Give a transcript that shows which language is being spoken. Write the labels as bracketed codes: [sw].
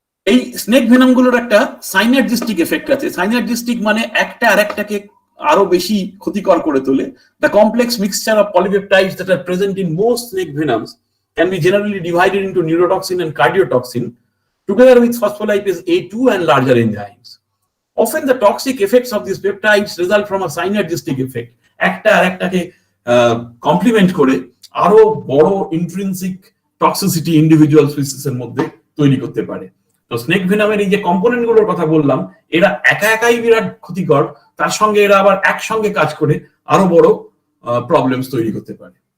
[bn] এই snake venom গুলোর একটা সাইনার্জিস্টিক এফেক্ট আছে। সাইনার্জিস্টিক মানে একটা আরেকটাকে আরো বেশি ক্ষতিকর করে তোলে। [en] The complex mixture of polypeptides that are present in most snake venoms can be generally divided into neurotoxin and cardiotoxin together with phospholipase A2 and larger enzymes. Often the toxic effects of these peptides result from a synergistic effect. [bn] একটা আরেকটাকে complement করে আরো বড় intrinsic toxicity individual স্পিসিসের মধ্যে তৈরি করতে পারে। তো snake ভেনামের এই যে কম্পোনেন্ট গুলোর কথা বললাম, এরা একা একাই বিরাট ক্ষতিকর, তার সঙ্গে এরা আবার একসঙ্গে কাজ করে আরো বড় প্রবলেমস তৈরি করতে পারে।